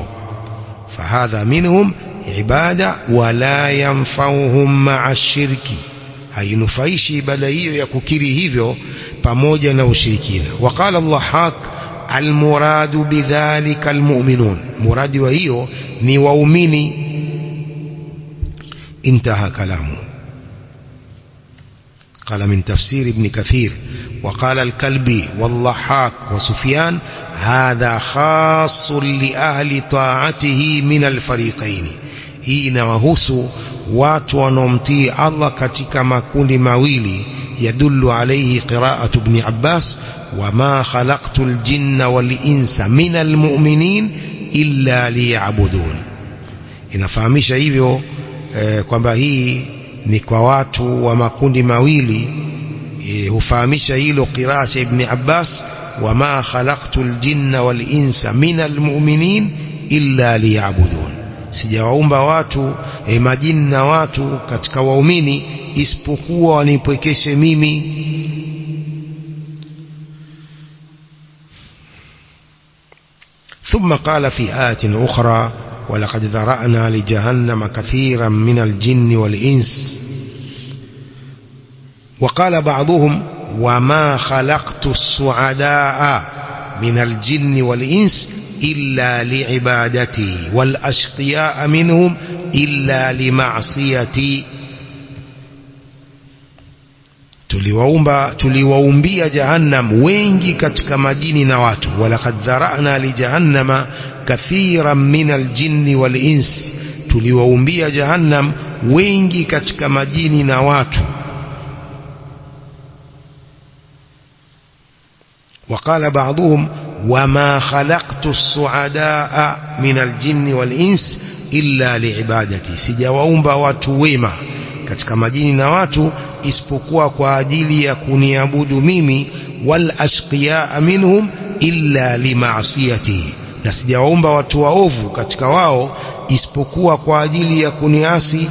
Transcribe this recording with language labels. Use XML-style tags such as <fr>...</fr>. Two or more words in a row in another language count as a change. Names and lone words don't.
<ar>فهذا منهم عبادة ولا ينفعهم مع شرك,</ar> <sw>hainufaishi ibada hiyo ya kukiri hivyo pamoja na ushirikina.</sw> <ar>وقال الله المراد بذلك المؤمنون,</ar> <sw>muradi wa hiyo ni waumini.</sw> <ar>انتهى كلامه. قال من تفسير ابن كثير وقال الكلبي والضحاك وسفيان هذا خاص لأهل طاعته من الفريقين.</ar> <sw>hii inawahusu watu wanaomtii Allah katika makundi mawili.</sw> <ar>يدل عليه قراءة ابن عباس وما خلقت الجن والإنس من المؤمنين إلا ليعبدون.</ar> <sw>Inafahamisha hivyo kwamba hii ni kwa watu wa makundi mawili. Hufahamisha hilo qiraa cha ibn Abbas,</sw> <ar>وما خلقت الجن والإنس من المؤمنين إلا ليعبدون,</ar> <sw>sijawaumba watu majini na watu katika waumini isipokuwa wanipwekeshe mimi.</sw> <ar>ثم قال في آية أخرى ولقد ذرأنا لجهنم كثيرا من الجن والإنس. وقال بعضهم وما خلقت السعداء من الجن والإنس إلا لعبادتي والأشقياء منهم إلا لمعصيتي.</ar> <sw>tuliwaumbia jahannam wengi katika majini na watu.</sw> <ar>ولقد ذرأنا لجهنم كثيرا من الجن والإنس,</ar> <sw>tuliwaumbia jahannam wengi katika majini na watu.</sw> <ar>وقال بعضهم وما خلقت السعداء من الجن والإنس إلا لعبادتي,</ar> <sw>sijawaumba watu wema katika majini na watu isipokuwa kwa ajili ya kuniabudu mimi.</sw> <ar>والأشقياء منهم إلا لمعصيتي,</ar> <sw>na sijawaumba watu waovu katika wao isipokuwa kwa ajili ya kuniasi.</sw>